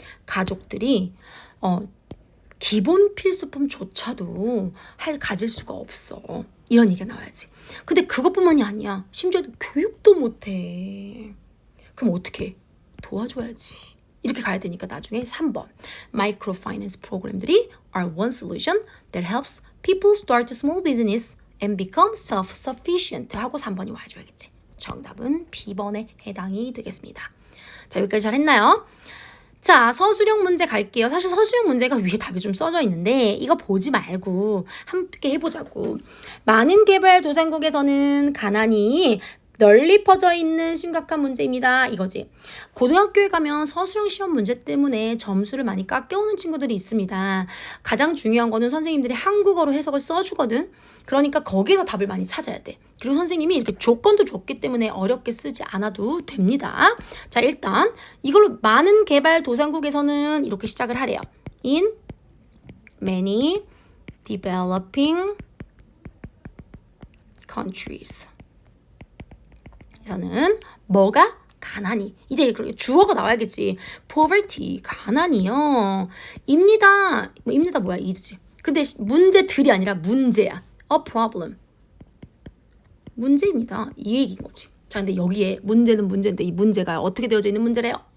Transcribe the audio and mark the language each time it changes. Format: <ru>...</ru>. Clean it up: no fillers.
<ko>가족들이, 기본 필수품조차도 가질 수가 없어. 이런 얘기가 나와야지. 근데 그것뿐만이 아니야. 심지어 교육도 못해. 그럼 어떻게? 도와줘야지. 이렇게 가야 되니까 나중에 3번. Microfinance 프로그램들이</ko> <en>are one solution that helps people start a small business and become self-sufficient</en> <ko>하고 3번이 와줘야겠지. 정답은 B번에 해당이 되겠습니다. 자, 여기까지 잘했나요? 자, 서술형 문제 갈게요. 사실 서술형 문제가 위에 답이 좀 써져 있는데 이거 보지 말고 함께 해보자고. 많은 개발도상국에서는 가난이 널리 퍼져 있는 심각한 문제입니다. 이거지. 고등학교에 가면 서술형 시험 문제 때문에 점수를 많이 깎여오는 친구들이 있습니다. 가장 중요한 거는 선생님들이 한국어로 해석을 써주거든. 그러니까 거기에서 답을 많이 찾아야 돼. 그리고 선생님이 이렇게 조건도 줬기 때문에 어렵게 쓰지 않아도 됩니다. 자, 일단 이걸로 많은 개발도상국에서는 이렇게 시작을 하래요.</ko> <en>In many developing countries.</en> <ko>에서는 뭐가? 가난이. 이제 주어가 나와야겠지. poverty, 가난이요. 입니다. 입니다 뭐야? 이지. 근데 문제들이 아니라 문제야.</ko> <en>a problem.</en> <ko>문제입니다. 이 얘기인 거지. 자, 근데 여기에 문제는 문제인데 이 문제가 어떻게 되어져 있는 문제래요?</ko>